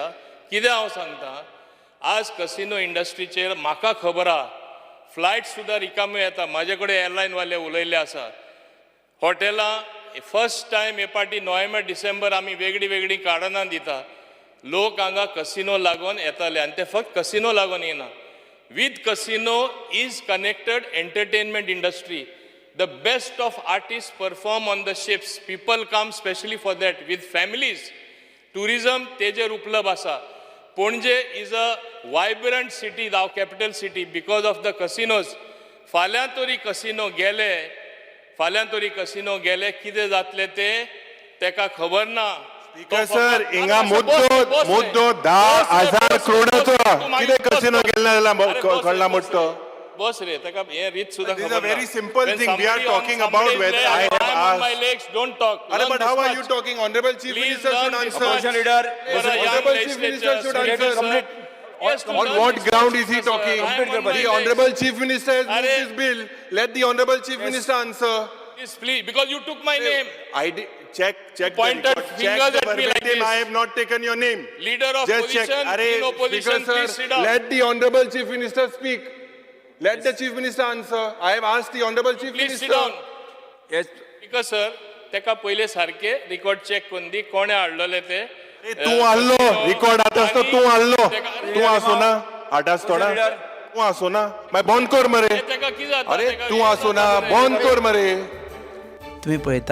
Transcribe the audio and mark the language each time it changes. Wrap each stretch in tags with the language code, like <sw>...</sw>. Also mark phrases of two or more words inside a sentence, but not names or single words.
<kok>कितें हांव सांगता, आज कसिनो इंडस्ट्रीचेर म्हाका खबर आहा फ्लायट सुद्दां रिकाम्यो येता. म्हाजे कडेन एअरलायनवाले उलयले आसा. हॉटेलां फर्स्ट टायम हे पाटी नोव्हेंबर डिसेंबर आमी वेगळी वेगळी कारणां दिता. लोक हांगा कसिनो लागून येताले आनी ते फक्त कसिनो लागून येना.</kok> <en>With casino is connected entertainment industry. The best of artists perform on the ships. People come specially for that with families.</en> <kok>Tourism तेजेर उपलब्ध आसा.</kok> <en>Ponje is a vibrant city, now capital city, because of the casinos.</en> <kok>फाल्यां तरी कसिनो गेले कितें जातले ते तेका खबर ना. स्पीकर सर, हिंगा मुद्दो 10,000 करोडाचो कितें कसिनो गेले जाल्यार कळना मुट्टो. बस रे, ताका हे रीत सुद्दां</kok> <en>This is</en> <kok>खबर</kok> <en>a very</en> <kok>ना.</kok> <en>simple When thing. We are somebody talking on about somebody's whether leg, I have am on my asked. legs, don't talk. But Learn how this are you much. talking? Honorable Chief Please Minister learn should this answer. much. Opposition leader, For a young Honorable Chief Minister legislature, should Speaker, answer. sir. Yes, to On learn what this ground much, is he Speaker, sir. talking? I am on my The legs. Honorable Chief Minister has moved Arey. this bill. Let the Honorable Chief Minister answer. Please, because you took my name. I did check the Pointed record. fingers Check the at me like verbatim. this. I have not taken your name. Leader of Just check. position, Arey, in opposition, Speaker please sir, sit down. let the Honorable Chief Minister speak. Let the Chief Minister answer. I have asked the Honorable Chief Please sit Minister. down. Yes. Speaker sir,</en> <kok>तेका पहिले सारखे रिकॉर्ड चेक करून दी कोणे हाडलेले ते. तू हाडलो रिकॉर्ड आतां आसतो तू हाडलो तू आसो ना हाडास थोडा तू आसो ना मागीर बंद कर मरे तेका कितें जाता? अरे तेका तू आसो ना बंद कर मरे.</kok>